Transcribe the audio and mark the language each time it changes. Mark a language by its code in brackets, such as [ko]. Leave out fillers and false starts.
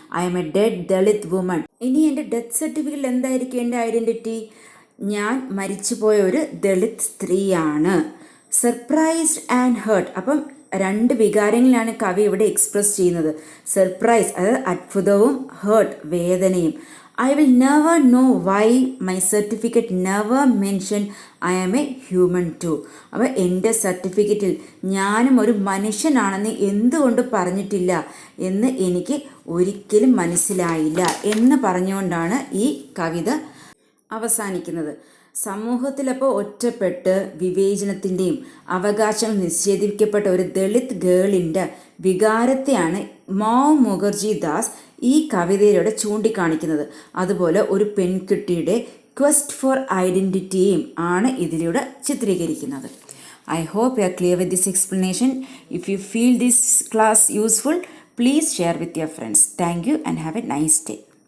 [en] I am a dead Dalit woman. [ml] ഇനി എൻ്റെ death സർട്ടിഫിക്കറ്റിൽ എന്തായിരിക്കും എൻ്റെ ഐഡൻറ്റിറ്റി? ഞാൻ മരിച്ചുപോയ ഒരു ദളിത് സ്ത്രീയാണ്. Surprised and heart. അപ്പം രണ്ട് വികാരങ്ങളിലാണ് കവി ഇവിടെ എക്സ്പ്രസ് ചെയ്യുന്നത്. സർപ്രൈസ്, അതായത് അത്ഭുതവും, ഹേർട്ട്, വേദനയും. [en] I will never know why my certificate never mentioned I am a human too. [ml] അപ്പോൾ എൻ്റെ സർട്ടിഫിക്കറ്റിൽ ഞാനും ഒരു മനുഷ്യനാണെന്ന് എന്തുകൊണ്ട് പറഞ്ഞിട്ടില്ല എന്ന് എനിക്ക് ഒരിക്കലും മനസ്സിലായില്ല എന്ന് പറഞ്ഞുകൊണ്ടാണ് ഈ കവിത അവസാനിക്കുന്നത്. സമൂഹത്തിലപ്പോൾ ഒറ്റപ്പെട്ട് വിവേചനത്തിൻ്റെയും അവകാശങ്ങൾ നിഷേധിക്കപ്പെട്ട ഒരു ദളിത് ഗേളിൻ്റെ വികാരത്തെയാണ് മൗം മുഖർജി ദാസ് ഈ കവിതയിലൂടെ ചൂണ്ടിക്കാണിക്കുന്നത്. അതുപോലെ ഒരു പെൺകുട്ടിയുടെ ക്വസ്റ്റ് ഫോർ ഐഡൻറ്റിറ്റിയും ആണ് ഇതിലൂടെ ചിത്രീകരിക്കുന്നത്. [en] I hope you are clear with this explanation. If you feel this class useful, please share with your friends. Thank you and have a nice day.